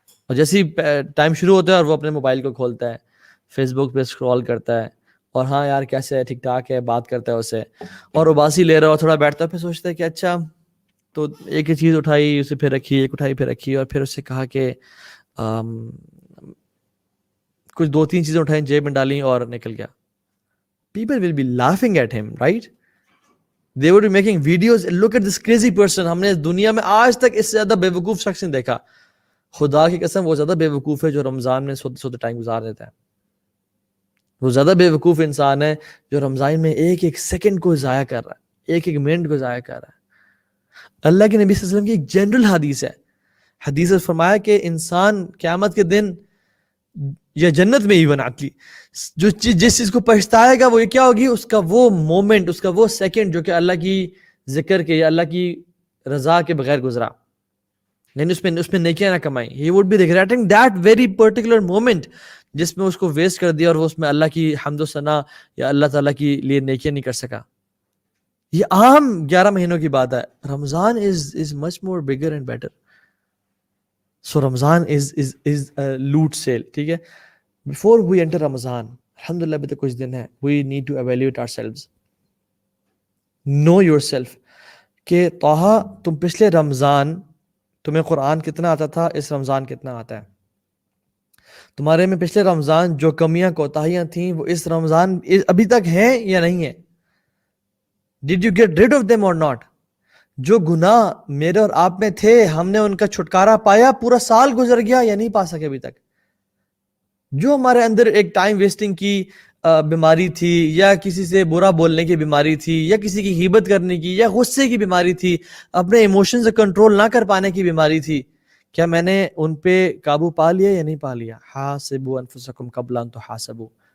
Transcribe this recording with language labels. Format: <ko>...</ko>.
<ur>اور جیسے ہی ٹائم شروع ہوتا ہے اور وہ اپنے موبائل کو کھولتا ہے, فیس بک پہ اسکرول کرتا ہے, اور ہاں یار کیسے ہے, ٹھیک ٹھاک ہے, بات کرتا ہے اسے, اور اباسی لے رہا ہے اور تھوڑا بیٹھتا ہے, پھر سوچتا ہے کہ اچھا تو ایک چیز اٹھائی, اسے پھر رکھی, ایک اٹھائی پھر رکھی, اور پھر اس سے کہا کہ کچھ 2-3 چیزیں اٹھائیں, جیب میں ڈالیں اور نکل گیا.</ur> <en>People will be laughing at him, right? They would be making videos. Look at this crazy person.</en> <ur>ہم نے دنیا میں آج تک اس سے زیادہ بے وقوف شخص نہیں دیکھا. خدا کی قسم وہ زیادہ بے وقوف ہے جو رمضان میں سوتے ٹائم گزار دیتا ہے. وہ زیادہ بے وقوف انسان ہے جو رمضان میں ایک سیکنڈ کو ضائع کر رہا ہے, ایک منٹ کو ضائع کر رہا ہے. اللہ کے نبی صلی اللہ علیہ وسلم کی ایک جنرل حدیث ہے. حدیث فرمایا کہ انسان قیامت کے دن یا جنت میں ایون عقلی جس چیز کو پچھتائے گا وہ یہ کیا ہوگی, اس کا وہ مومنٹ, اس کا وہ سیکنڈ جو کہ اللہ کی ذکر کے یا اللہ کی رضا کے بغیر گزرا, یعنی اس میں نیکیاں نہ کمائی.</ur> <en>He would be regretting that very particular moment</en> <ur>جس میں اس کو ویسٹ کر دیا اور وہ اس میں اللہ کی حمد و ثنا یا اللہ تعالیٰ کی لیے نیکیاں نہیں کر سکا. یہ عام 11 مہینوں کی بات ہے.</ur> <en>Ramadan is much more bigger and better. So Ramadan is a loot sale.</en> <ur>ٹھیک ہے.</ur> <en>Before we enter Ramadan, الحمدللہ</en> <ur>ابھی تک کچھ دن ہے,</ur> <en>we need to evaluate ourselves. Know yourself.</en> <ur>کہ طٰہٰ تم پچھلے رمضان تمہیں قرآن کتنا آتا تھا, اس رمضان کتنا آتا ہے. تمہارے میں پچھلے رمضان جو کمیاں کوتاہیاں تھیں وہ اس رمضان ابھی تک ہیں یا نہیں ہیں.</ur> <en>Did you get rid of them or not?</en> <ur>جو گناہ میرے اور آپ میں تھے ہم نے ان کا چھٹکارا پایا, پورا سال گزر گیا یا نہیں پا سکے ابھی تک. جو ہمارے اندر ایک ٹائم ویسٹنگ کی بیماری تھی, یا کسی سے برا بولنے کی بیماری تھی, یا کسی کی غیبت کرنے کی, یا غصے کی بیماری تھی, اپنے ایموشنز سے کنٹرول نہ کر پانے کی بیماری تھی, کیا میں نے ان پہ قابو پا لیا یا نہیں پا لیا؟</ur> <ar>حاسبوا انفسکم قبل ان تحاسبوا.</ar>